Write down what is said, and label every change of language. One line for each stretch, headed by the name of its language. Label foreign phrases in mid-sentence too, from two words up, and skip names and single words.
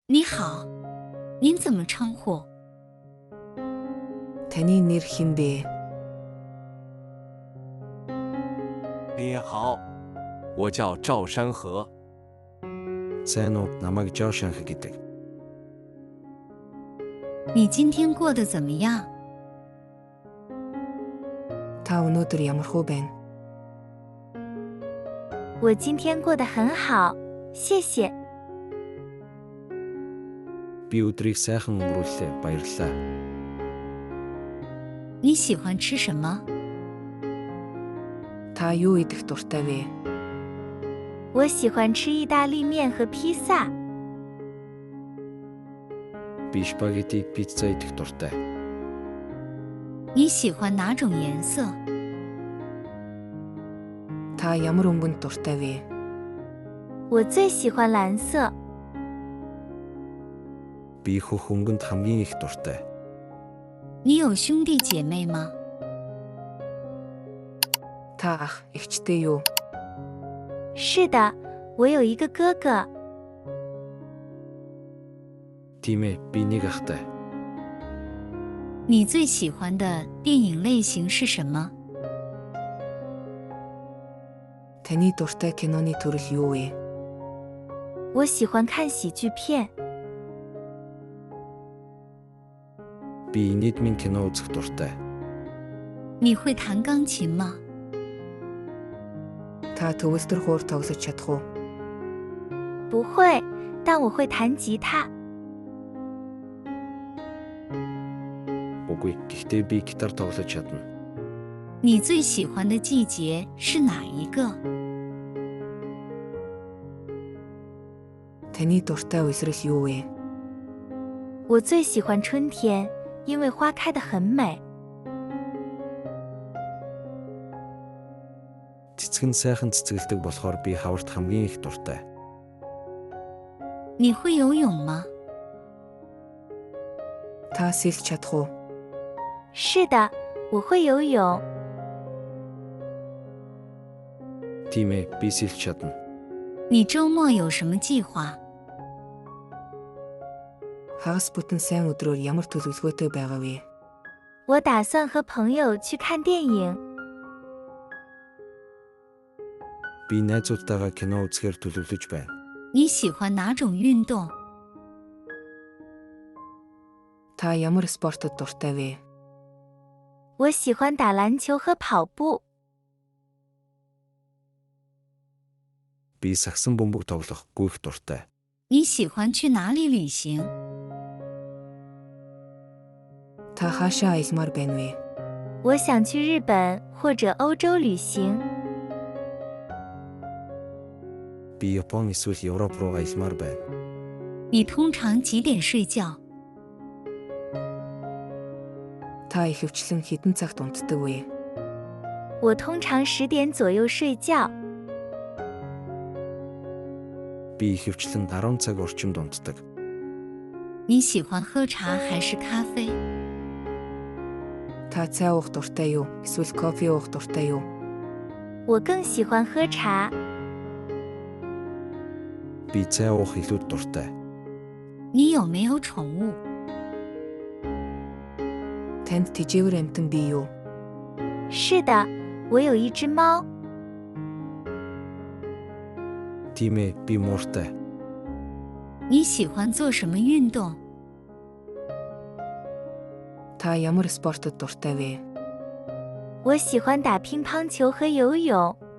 Chinese: 你好，您怎么称呼？
Mongolian: Таны нэр хэн бэ?
Chinese: 你好，我叫赵山河。
Mongolian: Сайн уу, намайг Josh Анх гэдэг.
Chinese: 你今天过得怎么样？
Mongolian: Та өнөөдөр ямархуу байна?
Chinese: 我今天过得很好，谢谢。
Mongolian: Би өдрийг сайхан өнгөрүүллээ, баярлалаа.
Chinese: 你喜欢吃什么？
Mongolian: Та юу идэх дуртай вэ?
Chinese: 我喜欢吃意大利面和披萨。
Mongolian: Би спагеттиг пицца идэх дуртай.
Chinese: 你喜欢哪种颜色？
Mongolian: Та ямар өнгөнд дуртай вэ?
Chinese: 我最喜欢蓝色。
Mongolian: Би хөх өнгөнд хамгийн их дуртай.
Chinese: 你有兄弟姐妹吗？
Mongolian: Та ах, эгчтэй юу?
Chinese: 是的，我有一个哥哥。
Mongolian: Тийм ээ, би нэг ахтай.
Chinese: 你最喜欢的电影类型是什么？
Mongolian: Таны дуртай киноны төрөл юу вэ?
Chinese: 我喜欢看喜剧片。
Mongolian: Би нийтмийн кино үзэх дуртай.
Chinese: 你会弹钢琴吗？
Mongolian: Та төгөлдөр хуур тоглож чадах уу?
Chinese: 不会，但我会弹吉他。
Mongolian: Үгүй, гэхдээ би гитар тоглож чадна.
Chinese: 你最喜欢的季节是哪一个？
Mongolian: Таны дуртай үсрэл юу вэ?
Chinese: 我最喜欢春天，因为花开得很美。
Mongolian: Цэцэг нь сайхан цэцгэлдэг болохоор би хаварт хамгийн их дуртай.
Chinese: 你会游泳吗？
Mongolian: Та сэлж чадах уу?
Chinese: 是的，我会游泳。
Mongolian: Тийм ээ, би сэлж чадна.
Chinese: 你周末有什么计划？
Mongolian: Хагас бүтэн сайн өдрөөр ямар төлөвлөгөөтэй байгаа вэ?
Chinese: 我打算和朋友去看电影。
Mongolian: Би найзуудтайгаа кино үзэхээр төлөвлөж байна.
Chinese: 你喜欢哪种运动？
Mongolian: Та ямар спортод дуртай вэ?
Chinese: 我喜欢打篮球和跑步。
Mongolian: Би сагсан бөмбөг тоглох гүйх дуртай.
Chinese: 你喜欢去哪里旅行？
Mongolian: Та хаашаа аялмаар байна вэ?
Chinese: 我想去日本或者欧洲旅行。
Mongolian: Би Япон эсвэл Европ руу аялмаар байна.
Chinese: 你通常几点睡觉？
Mongolian: Та ихэвчлэн хэдэн цагт унтдаг вэ?
Chinese: 我通常10点左右睡觉。
Mongolian: Би ихэвчлэн 10 цаг орчимд унтдаг.
Chinese: 你喜欢喝茶还是咖啡？
Mongolian: Та цай уух дуртай юу? Эсвэл кофе уух дуртай юу?
Chinese: 我更喜欢喝茶。
Mongolian: Би цай уух илүү дуртай.
Chinese: 你有没有宠物？
Mongolian: Танд тэжээвэр амьтан бий юу?
Chinese: 是的，我有一只猫。
Mongolian: Тийм ээ, би мууртай.
Chinese: 你喜欢做什么运动？
Mongolian: Та ямар спортод дуртай вэ?
Chinese: 我喜欢打乒乓球和游泳。